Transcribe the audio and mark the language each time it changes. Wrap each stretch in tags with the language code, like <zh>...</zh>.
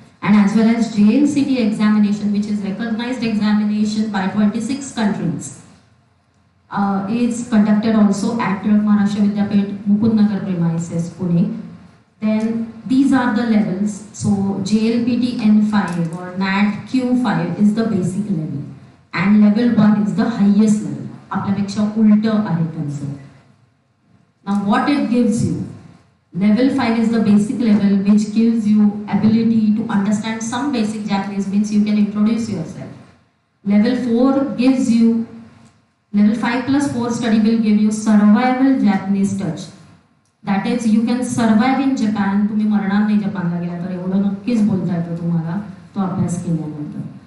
<en>And as well as JLCT examination, which is recognized examination by 26 countries, is conducted also at Maharashtra Vidyapit, Mukundnagar premises, Pune. Then these are the levels. So JLPT N5 or NAT Q5 is the basic level, and level 1 is the highest level.</en> <mr>आपल्यापेक्षा उलट आहे त्यांचं.</mr> <en>Now what it gives you? Level 5 is the basic level which gives you ability to understand some basic Japanese, means you can introduce yourself. Level 4 gives you, level 5 plus 4 study will give you survival Japanese touch. That is, you can survive in Japan.</en> <mr>तुम्ही मरणार नाही जपानला गेला तर एवढं नक्कीच बोलता येतं तुम्हाला तो अभ्यास केल्यानंतर.</mr>